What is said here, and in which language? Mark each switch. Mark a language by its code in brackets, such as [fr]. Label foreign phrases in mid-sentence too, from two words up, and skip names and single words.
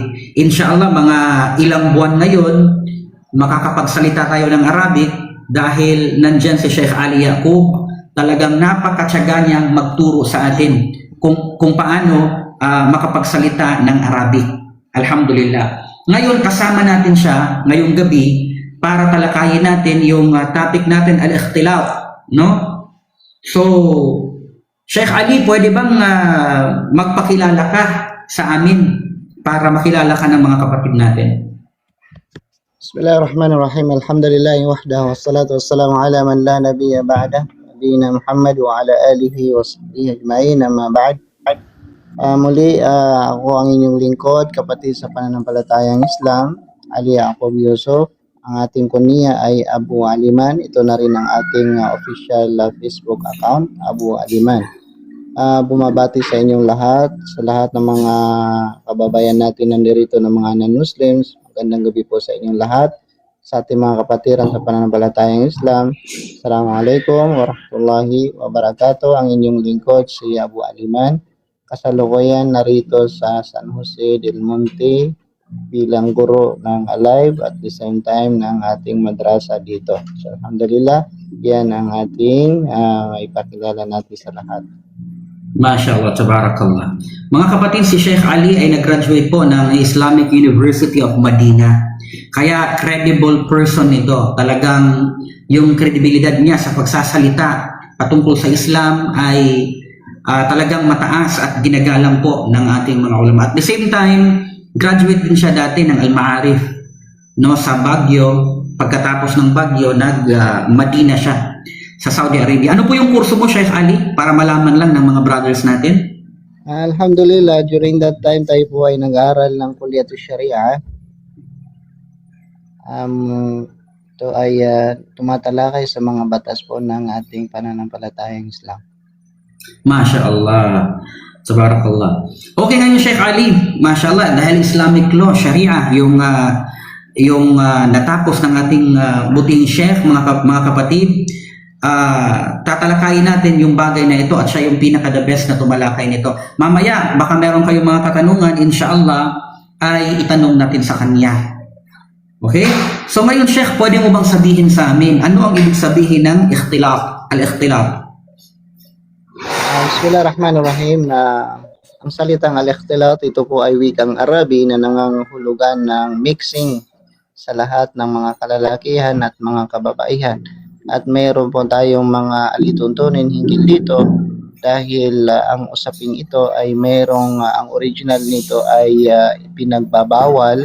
[tl] Inshallah, mga ilang buwan na yun, makakapagsalita tayo ng Arabic dahil nandyan si Sheikh Ali Yaqub. Talagang napakatyaga niyang magturo sa atin kung paano makapagsalita ng Arabic. Alhamdulillah. Ngayon, kasama natin siya ngayong gabi para talakayin natin yung topic natin, al-ikhtilaf, no? So, Sheikh Ali, pwede bang magpakilala ka sa amin para makilala ka ng mga kapatid natin? [ar] بسم الله الرحمن الرحيم. الحمد لله وحده والصلاة والسلام على من لا نبي بعده. نبينا محمد وعلى آله وصحبه أجمعين أما بعد. [tl] Muli, ako ang inyong lingkod, kapatid sa pananampalatayang Islam, Ali Yaqub Yusuf. Ang ating kunya ay Abu Aliman. Ito na rin ang ating official Facebook account, Abu Aliman. Bumabati sa inyong lahat, sa lahat ng mga kababayan natin nandirito ng mga non-Muslims. Magandang gabi po sa inyong lahat. Sa ating mga kapatiran sa pananampalatayang Islam, [ar] السلام عليكم ورحمة الله وبركاته. [tl] Ang inyong lingkod, si Abu Aliman. Kasalukuyan narito sa San Jose del Monte bilang guro ng Alive [en] at the same time [tl] ng ating madrasa dito. So, alhamdulillah, yan ang ating ipakilala natin sa lahat. [ar] ما شاء الله تبارك الله. [tl] Mga kapatid, si Sheikh Ali ay nag-graduate po ng Islamic University of Medina. Kaya [en] credible person [tl] ito. Talagang yung kredibilidad niya sa pagsasalita patungkol sa Islam ay talagang mataas at ginagalang po ng ating mga ulama. [en] At the same time, [tl] graduate din siya dati ng Al-Ma'arif, no, sa Baguio. Pagkatapos ng Baguio, nag-Madina siya sa Saudi Arabia. Ano po yung kurso mo, Sheikh Ali, para malaman lang ng mga brothers natin? Alhamdulillah, [en] during that time [tl] tayo po ay nag-aaral ng Kulliyatul Sharia. Ito ay tumatalakay sa mga batas po ng ating pananampalatayang Islam. [ar] ما شاء الله تبارك الله. [tl] Okay, ngayon Sheikh Ali, mashallah, dahil [en] Islamic law, [tl] Sharia, yung natapos ng ating buting Sheikh, mga kapatid, tatalakayin natin yung bagay na ito at siya yung pinaka- [en] the best [tl] na tumalakay nito. Mamaya, baka meron kayong mga katanungan, inshallah, ay itanong natin sa kanya. Okay? So ngayon, Sheikh, pwede mo bang sabihin sa amin, ano ang ibig sabihin ng ikhtilaf, al-ikhtilaf? [ar] بسم الله الرحمن الرحيم. [tl] Ang salitang al-ikhtilat, ito po ay wikang Arabi na nangangahulugan ng mixing sa lahat ng mga kalalakihan at mga kababaihan. At mayroon po tayong mga alituntunin hinggil dito dahil ang usaping ito ay ang original nito ay pinagbabawal.